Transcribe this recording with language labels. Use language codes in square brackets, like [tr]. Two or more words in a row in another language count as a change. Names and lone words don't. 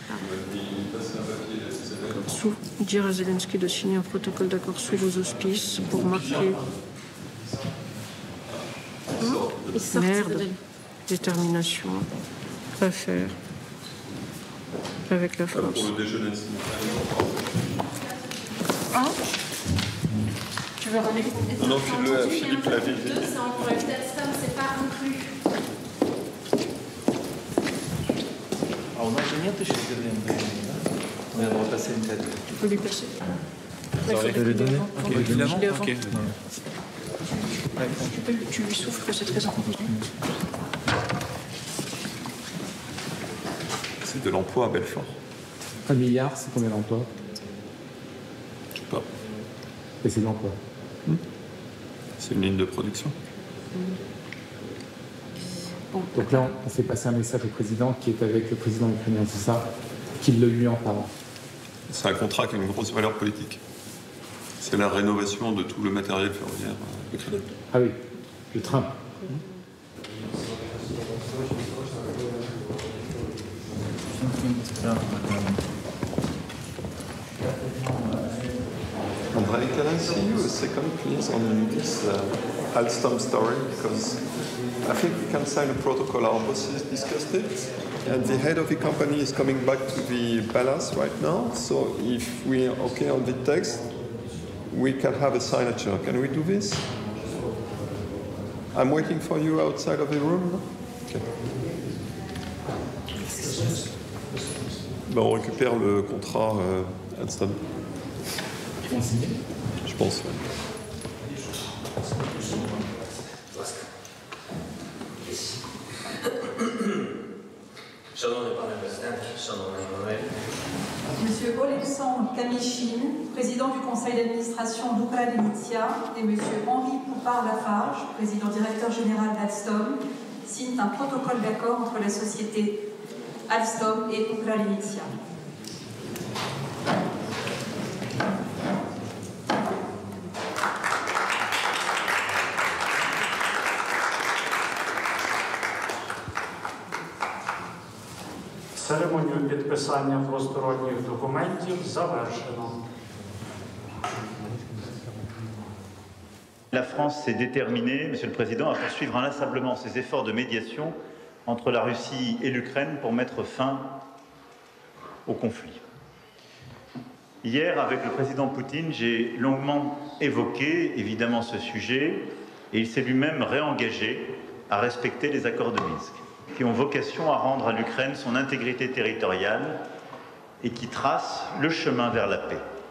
[fr] Dire à Zelensky de signer un protocole d'accord sous vos auspices pour marquer détermination à faire avec la France. Pour le déjeuner. Hein? Tu veux ramener Non, file-le à Philippe Laville. C'est en projet d'Alstom, c'est pas inclus. [ru] А у нас же нет еще деревни, да? [fr] Надо repasser une tête. Il faut lui passer. Ça aurait été les donner. Évidemment. Ok. Tu lui souffles que c'est très important. C'est de l'emploi à Belfort. 1 milliard, c'est combien d'emplois? Je sais pas. Et c'est de l'emploi. C'est une ligne de production. Donc là, on fait passer un message au président qui est avec le président ukrainien, c'est ça? Qu'il le lui en parle. C'est un contrat qui a une grosse valeur politique. C'est la rénovation de tout le matériel ferroviaire ukrainien. Ah oui, le train. [en] Andrei, can I see you a second, please, on this Alstom story? Because I think we can sign a protocol. Our bosses discussed it. And the head of the company is coming back to the palace right now. So if we are okay on the text, we can have a signature. Can we do this? I'm waiting for you outside of the room. Okay. [fr] Ben, on récupère le contrat Alstom. Ils vont signer? Je pense, oui. Monsieur Oleksandr Kamyshin, président du conseil d'administration d'Ukralinitia, et Monsieur Henri Poupard-Lafarge, président directeur général d'Alstom, signent un protocole d'accord entre la société Alstom et Ukralinitia. [uk] Церемонію підписання двосторонніх документів завершено. [fr] La France s'est déterminée, Monsieur le Président, à poursuivre inlassablement ses efforts de médiation entre la Russie et l'Ukraine pour mettre fin au conflit. Hier, avec le président Poutine, j'ai longuement évoqué évidemment ce sujet et il s'est lui-même réengagé à respecter les accords de Minsk, qui ont vocation à rendre à l'Ukraine son intégrité territoriale et qui tracent le chemin vers la paix.